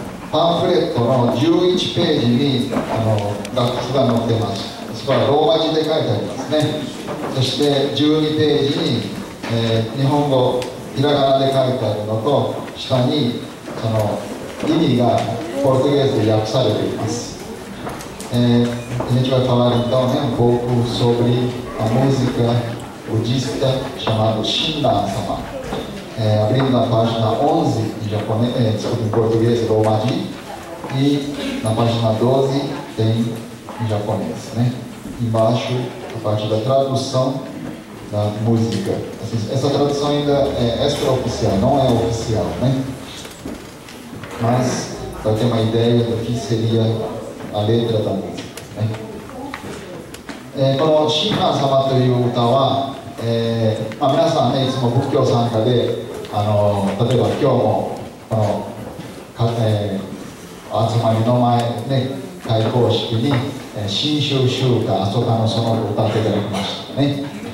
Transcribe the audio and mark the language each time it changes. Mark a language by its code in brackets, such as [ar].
[ja] パンフレットの11ページに楽譜が載ってます。そこはローマ字で書いてありますね。そして12ページに、日本語ひらがなで書いてあるのと、下にその意味がポルトゲーズで訳されています。 [pt] A gente vai falar então, um pouco sobre a música budista chamada Shinran-sama. Abrindo na página 11 em japonês, em português, Romaji, e na página 12 tem em japonês, né? Embaixo, a parte da tradução da música. Essa tradução ainda é extraoficial, não é oficial, né? Mas para ter uma ideia do que seria a letra da música, né? [ja] この親鸞様という歌は、皆さんね、いつも仏教参加で、例えば今日もこの、集まりの前、ね、開講式に「真宗集歌あそかのその」を歌っていただきましたね。